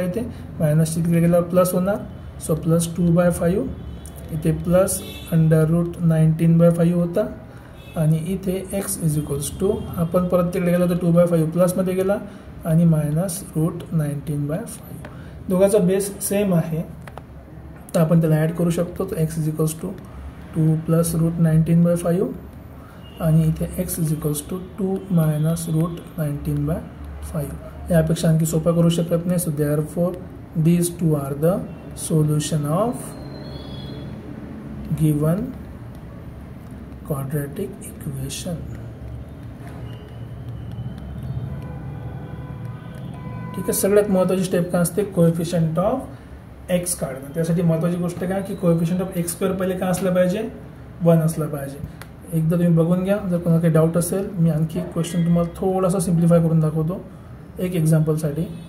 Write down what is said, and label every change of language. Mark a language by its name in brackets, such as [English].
[Marathi] इथे मायनसची तिकडे गेल्यावर प्लस होणार. सो +2/5 इथे प्लस √19/5 होता आणि इथे x = आपण परत तिकडे गेला तर 2/5 प्लसमध्ये गेला आणि -√19/5. दोघांचा बेस सेम आहे तर आपण त्याला ॲड करू शकतो. तर x = 2 + √19/5 आणि इथे x = 2 - √19/5. यापेक्षा आणखी सोपा करू शकत नाही. [English] So therefore these two are the solution of given quadratic equation. [Marathi] ठीक आहे. सगळ्यात महत्त्वाची स्टेप काय असते, कोएफिशियंट ऑफ x काढणं. त्यासाठी महत्त्वाची गोष्ट काय की कोएफिशियंट ऑफ x² पहिले काय असलं पाहिजे 1 असलं पाहिजे. एकदा तुम्ही बघून घ्या. जर कोणाला काही डाऊट असेल मी आणखी एक क्वेश्चन तुम्हाला थोडासा सिम्प्लिफाय करून दाखवतो एक एक्झाम्पलसाठी.